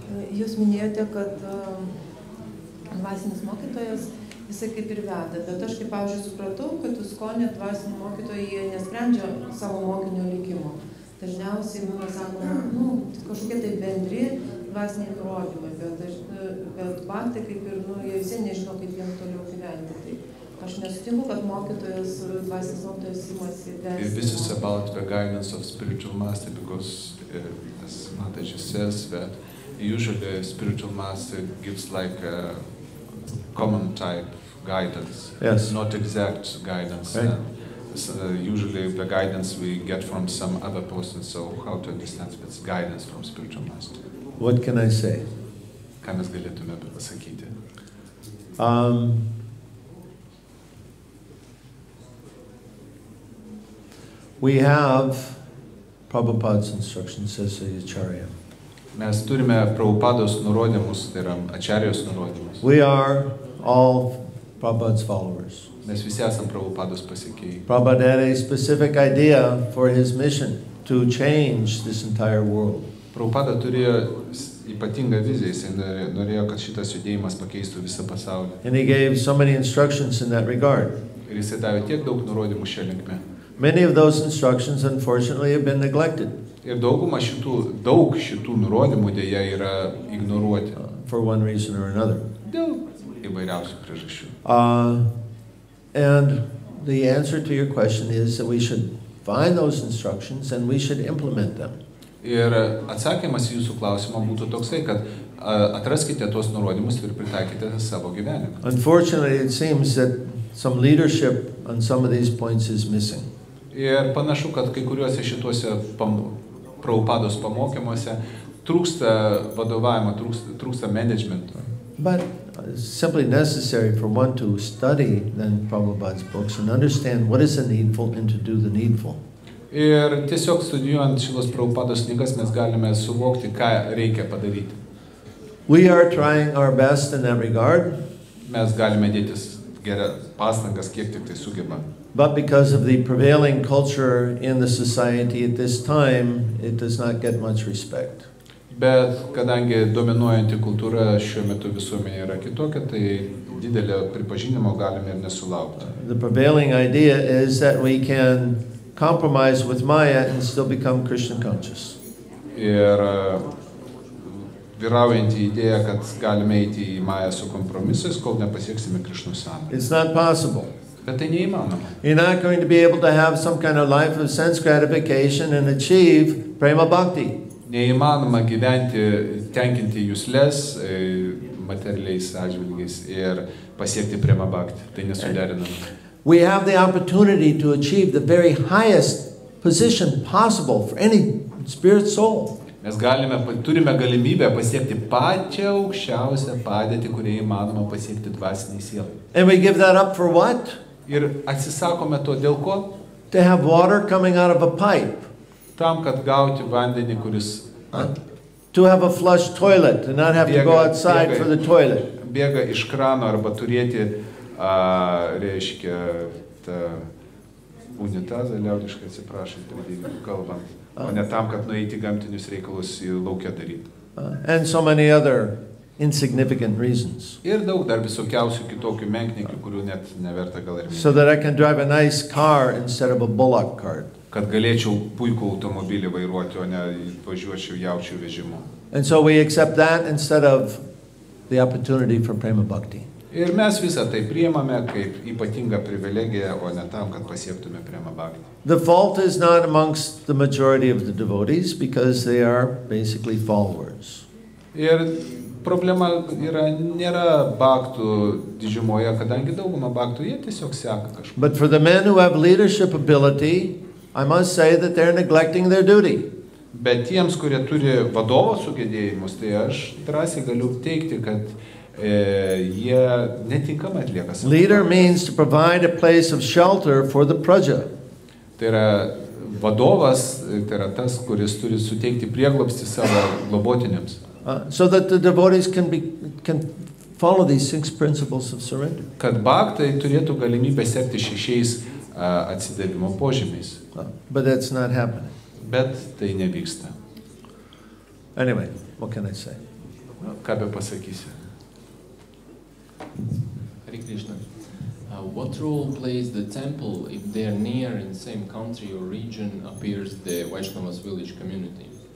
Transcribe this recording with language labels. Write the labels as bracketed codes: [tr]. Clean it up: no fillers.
[lt] Jūs minėjote, kad dvasinis mokytojas, jisai kaip ir veda, bet aš kaip, pavyzdžiui, supratau, kad Iskonė dvasiniai mokytojai jie nesprendžia savo mokinio likimo. Dažniausiai būna sakoma, kažkokie tai bendri dvasiniai nurodymai, bet baktai kaip ir, jie visi nežino, kaip jiems toliau gyventi. Tai aš nesutinku, kad mokytojas, dvasinis mokytojas imasi vesti. [en] This is about the guidance of spiritual master because, as Mataji says, that usually a spiritual master gives like a common type guidance, Yes. not exact guidance. Right. Usually the guidance we get from some other person, so how to understand it's guidance from spiritual master? What can I say? [lt] Ką mes galėtume pasakyti? [en] We have Prabhupada's instructions, says the Acharya. [lt] Mes turime Prabhupados nurodymus, tai yra Acharyos nurodymus. [en] We are all Prabhupada's followers. [lt] Mes visi esam Prabhupados pasekėjai. [en] Prabhupada had a specific idea for his mission to change this entire world. [lt] Prabhupada turėjo ypatingą viziją, jis norėjo, kad šitas judėjimas pakeistų visą pasaulį. [en] And he gave so many instructions in that regard. [lt] Ir jis davė tiek daug nurodymų šią linkmę. [en] Many of those instructions, unfortunately, have been neglected. [lt] Ir daug šitų nurodymų dėja yra ignoruoti. [en] For one reason or another. [lt] Dėl įvairiausių priežasčių. [en] And the answer to your question is that we should find those instructions and we should implement them. [lt] Ir atsakymas į jūsų klausimą būtų toksai, kad atraskite tuos nurodymus ir pritaikite savo gyvenimą. [en] Unfortunately, it seems that some leadership on some of these points is missing. [lt] Ir panašu, kad kai kuriuose šituose Prabhupados pamokymuose trūksta vadovavimo, trūksta management. [en] But it's simply necessary for one to study then Prabhupada's books and understand what is the needful and to do the needful. [lt] Ir tiesiog studijuojant šitos Prabhupados knygas mes galime suvokti, ką reikia padaryti. [en] We are trying our best in that regard. [lt] Mes galime dėtis pastangas, kiek tik tai sugebame. [en] But because of the prevailing culture in the society at this time, it does not get much respect. [lt] Bet kadangi dominuojanti kultūra šiuo metu visuomenėje yra kitokia, tai didelio pripažinimo galime ir nesulaukti. [en] The prevailing idea is that we can compromise with Maya and still become Krishna conscious. [lt] Ir vyraujanti idėja, kad galime eiti į Mają su kompromisais, kol nepasieksime Krišnos sąmonę. [en] It's not possible. [lt] Bet tai neįmanoma. [en] You're not going to be able to have some kind of life of sense gratification and achieve prema bhakti. [lt] Neįmanoma gyventi, tenkinti juslės materialiais atžvilgiais ir pasiekti prema bhakti. Tai nesuderinama. [en] We have the opportunity to achieve the very highest position possible for any spirit soul. [lt] Mes turime galimybę pasiekti pačią aukščiausią padėtį, kurią įmanoma pasiekti dvasiniai sielai. [en] And we give that up for what? [lt] Ir atsisakome to dėl ko? [en] To have water coming out of a pipe. [lt] Tam, kad gauti vandenį, kuris... [en] To have a flush toilet and not have to go outside for the toilet. [lt] Bėga iš krano arba turėti, reiškia, tą unitazą, liaudiškai atsiprašant, kalbant. O ne tam, kad nueiti gamtinius reikalus į laukę daryti. [en] And so many other insignificant reasons. [lt] Ir daug dar visokiausių kitokių menkniekių, kurių net neverta gal ir minėti. [en] So that I can drive a nice car instead of a bullock cart. [lt] Kad galėčiau puikų automobilį vairuoti, o ne važiuočiau jaučių vežimu. [en] And so we accept that instead of the opportunity for prema bhakti. [lt] Ir mes visą tai priimame kaip ypatingą privilegiją, o ne tam, kad pasiektume prema bhakti. [en] The fault is not amongst the majority of the devotees because they are basically followers. [lt] Ir problema nėra bhaktų didžiumoje, kadangi dauguma bhaktų jie tiesiog seka kažką. [en] But for the men who have leadership ability, I must say that they're neglecting their duty. [lt] Bet tiems, kurie turi vadovo sugebėjimus, tai aš drąsiai galiu teikti, kad jie netinkamai atlieka savo. [en] Leader means to provide a place of shelter for the praja. [lt] Tai yra vadovas, tai yra tas, kuris turi suteikti prieglobstį savo globotiniams. [en] So that the devotees can follow these 6 principles of surrender. [lt] Kad bhaktai turėtų galimybę sekti 6 atsidavimo požymiais. [en] But that's not happening. [lt] Bet tai nevyksta. [en] Anyway, what can I say? [lt] Ką be pasakysiu? [en] Hare Krishna. What role plays the temple if they're near in the same country or region appears the Vaishnavas village community?